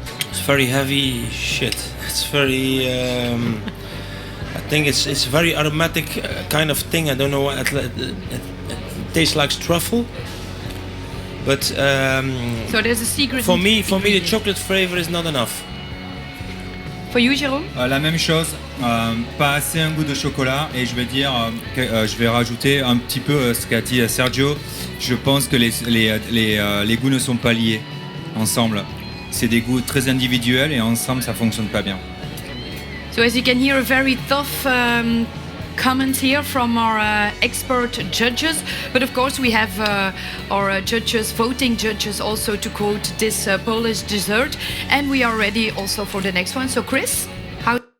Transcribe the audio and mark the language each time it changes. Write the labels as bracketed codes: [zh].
[en] It's very heavy shit. It's very. I think it's very aromatic kind of thing. I don't know what it tastes like truffle. But so there's a secret. For me, the chocolate flavor is not enough. For you, Jérôme? [fr] La même chose, pas assez un goût de chocolat, et je vais dire, je vais rajouter un petit peu ce qu'a dit Sergio. Je pense que les goûts ne sont pas liés ensemble. C'est des goûts très individuels et ensemble ça fonctionne pas bien. [en] So as you can hear, a very tough comment here from our expert judges, but of course we have our judges, voting judges, also to quote this Polish dessert, and we are ready also for the next one. So Chris, how?